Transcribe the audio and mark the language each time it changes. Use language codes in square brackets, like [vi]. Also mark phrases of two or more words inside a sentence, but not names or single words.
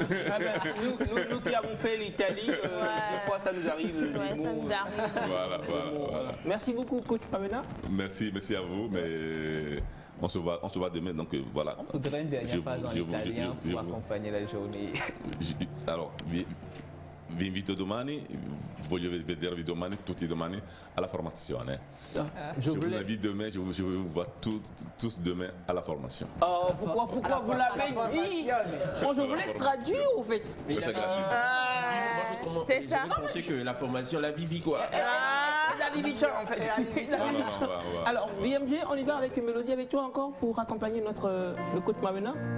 [fr] Nous qui avons fait l'Italie, des fois ça nous arrive. Ça nous arrive. Voilà. Merci beaucoup, coach Pamela. Merci à vous. Mais on se voit demain. Donc voilà. On voudrait une dernière phrase en italien pour accompagner la journée. Alors, [it] vi invito domani, voglio vedervi domani, tutti domani, alla formazione. [fr] Je vous invite demain, je vous vois tous demain à la formation. Oh, pourquoi vous l'avez dit? Bon, je voulais traduire au fait. C'est gratuit. Moi, je pensais que la formation, la Vivi quoi. La Vivi en fait. Alors, VMG, on y va avec une mélodie avec toi encore pour accompagner le coach Mavena.